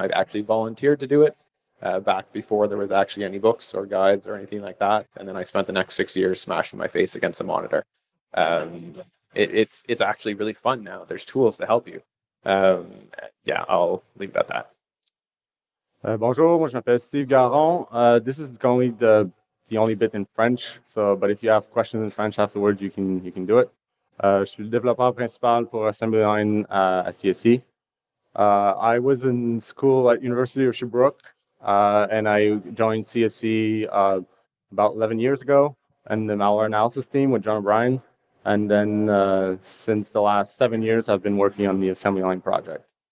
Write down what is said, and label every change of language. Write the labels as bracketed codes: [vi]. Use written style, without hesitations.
[en] I actually volunteered to do it back before there was actually any books or guides or anything like that. And then I spent the next 6 years smashing my face against a monitor. It's actually really fun now. There's tools to help you. Yeah, I'll leave it at that. [fr] Bonjour, moi je m'appelle Steve Garon. [en] This is only the only bit in French, but if you have questions in French afterwards, you can do it. [fr] Je suis le développeur principal pour AssemblyLine à CSE. [en] I was in school at University of Sherbrooke, and I joined CSE about 11 years ago in the malware analysis team with John O'Brien. And then since the last 7 years, I've been working on the AssemblyLine project.